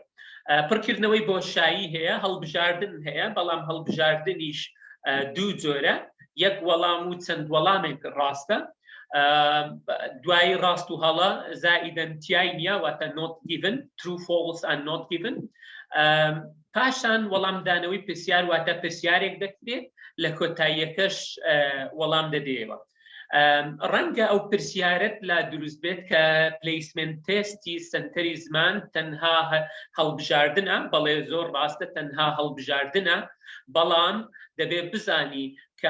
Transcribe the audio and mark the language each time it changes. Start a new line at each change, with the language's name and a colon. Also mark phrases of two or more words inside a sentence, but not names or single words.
Central Kurdish: پڕکردنەوەی بۆشایی هەیە هەڵبژاردن هەیە بەڵام هەڵبژاردنیش دوو جۆرە یەک وەڵام و چەند وەڵامێک ڕاستە دوای ڕاست و هەڵە زائیدەن تیای نییە واتە
English: not given true false and not given
Central Kurdish: پاشان وەڵامدانەوەی پرسیار واتە پرسیارێک دەکرێت لە کۆتاییەکەش وەڵام دەدەیەوە ڕەنگە ئەو پرسیارەت لا دروست بێت کە پلیسمنت تێستی سەنتەری زمان تەنها هەڵبژاردنە بەڵێ زۆر ڕاستە تەنها هەڵبژاردنە بەڵام دەبێت بزانی کە